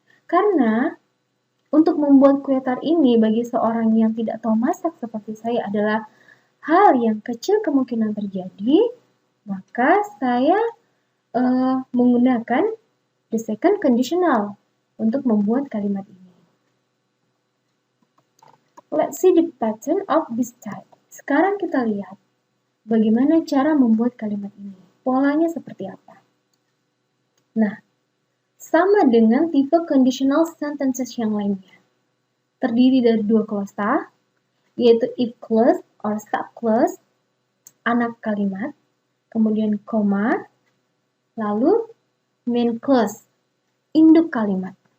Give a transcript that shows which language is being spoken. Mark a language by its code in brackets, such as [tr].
[id] Karena untuk membuat kue tart ini bagi seorang yang tidak tahu masak seperti saya adalah hal yang kecil kemungkinan terjadi, maka saya menggunakan the second conditional untuk membuat kalimat ini. [en] Let's see the pattern of this type. [id] Sekarang kita lihat bagaimana cara membuat kalimat ini. Polanya seperti apa? Nah, sama dengan tipe conditional sentences yang lainnya. Terdiri dari dua klausa, yaitu if clause or sub clause, anak kalimat, kemudian koma, lalu main clause, induk kalimat.